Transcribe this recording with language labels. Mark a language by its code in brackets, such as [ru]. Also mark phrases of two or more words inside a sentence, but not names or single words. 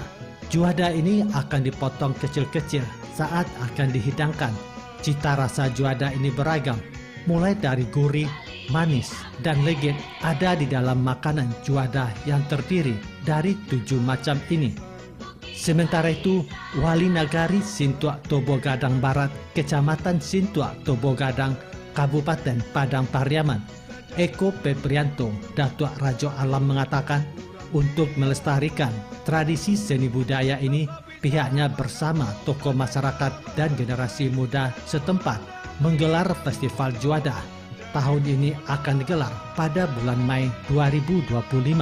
[id] Juada ini akan dipotong kecil-kecil saat akan dihidangkan. Cita rasa juada ini beragam, mulai dari gurih, manis, dan legit ada di dalam makanan juada yang terdiri dari 7 macam ini. Sementara itu, Wali Nagari Sintuak Tobo Gadang Barat, Kecamatan Sintuak Tobo Gadang, Kabupaten Padang Pariaman, Eko Peprianto Datuk Rajo Alam mengatakan, untuk melestarikan tradisi seni budaya ini, pihaknya bersama tokoh masyarakat dan generasi muda setempat menggelar Festival Juada. Tahun ini akan digelar pada bulan Mei 2025.